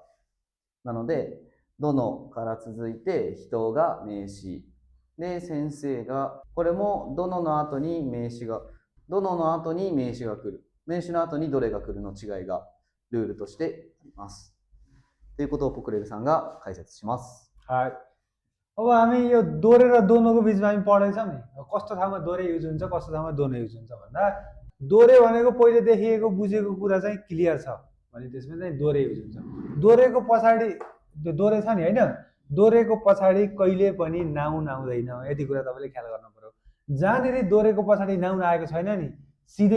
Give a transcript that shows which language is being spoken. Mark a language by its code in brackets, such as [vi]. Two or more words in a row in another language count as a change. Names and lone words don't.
[ja] なので、どのから続いて人が名詞で、先生が、これもどのの後に名詞がどのの後に名詞が来る。名詞の後にどれが来るの違いがルールとしてあります。ということをポクレルさんが解説します。 [ne] はい。अब हामी यो दोरे र दोनोको बिचमा हामी पढेछौँ नि कस्तो ठाउँमा दोरे युज हुन्छ कस्तो ठाउँमा दोनो युज हुन्छ भन्दा दोरे भनेको पहिले देखिएको बुझेको कुरा चाहिँ क्लियर छ भने त्यसमा चाहिँ दोरे युज हुन्छ दोरेको पछाडि त्यो दोरे छ नि हैन दोरेको पछाडि कहिले पनि नाउन आउँदैन यति कुरा तपाईले ख्याल गर्नु पर्यो जहाँनिर दोरेको पछाडि नाउन आएको छैन नि सिधै